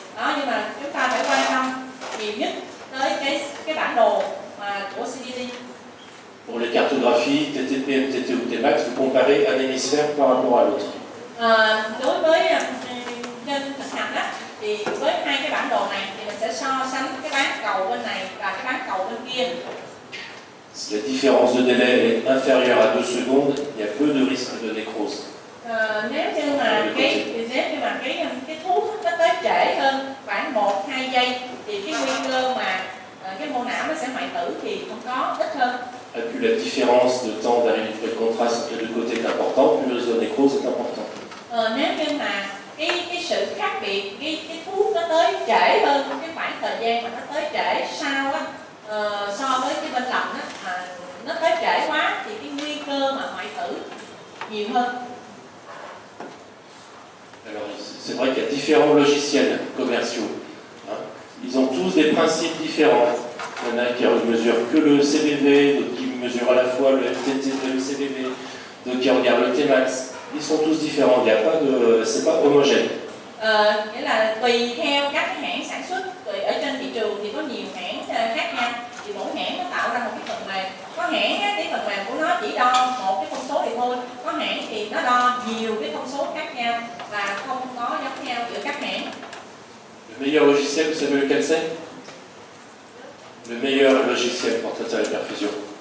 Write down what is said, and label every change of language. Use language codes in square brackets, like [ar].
[vi] Đó, nhưng mà chúng ta phải quan tâm nhiều nhất tới cái bản đồ của CDD. [fr] Pour les cartographies, TTP, MTT ou Tmax, vous comparez un hémisphère par rapport à l'autre. [vi] Đối với trên thực hành á, thì với hai cái bản đồ này thì mình sẽ so sánh cái bán cầu bên này và cái bán cầu bên kia. [fr] Si la différence de délai est inférieure à 2 secondes, il y a peu de risque de nécrose. [vi] Nếu như mà cái thuốc nó tới trễ hơn khoảng 1-2 giây thì cái nguy cơ mà cái mô não nó sẽ hoại tử thì không có, ít hơn. [fr] Et plus la différence de temps d'arrivée de contraste entre les deux côtés est importante, plus le risque de nécrose est important. [vi] Nếu như mà cái sự khác biệt, cái thuốc nó tới trễ hơn cái khoảng thời gian mà nó tới trễ sau á, so với cái bên lầm á, mà nó tới trễ quá thì cái nguy cơ mà hoại tử nhiều hơn. [fr] Alors, c'est vrai qu'il y a différents logiciels commerciaux. Hein. Ils ont tous des principes différents. Il y en a qui ne mesurent que le CBV, d'autres qui mesurent à la fois le MTT et le CBV, d'autres qui regardent le Tmax. Ils sont tous différents. Il n'y a pas de, c'est pas homogène. [vi] Nghĩa là tùy theo các cái hãng sản xuất, ở trên thị trường thì có nhiều hãng khác nhau, thì mỗi hãng nó tạo ra một cái phần mềm. Có hãng cái phần mềm của nó chỉ đo một cái thông số thì thôi, có hãng thì nó đo nhiều cái thông số khác nhau và không có giống nhau giữa các hãng. [fr] Le meilleur logiciel, vous savez lequel c'est? Le meilleur logiciel pour traiter la perfusion.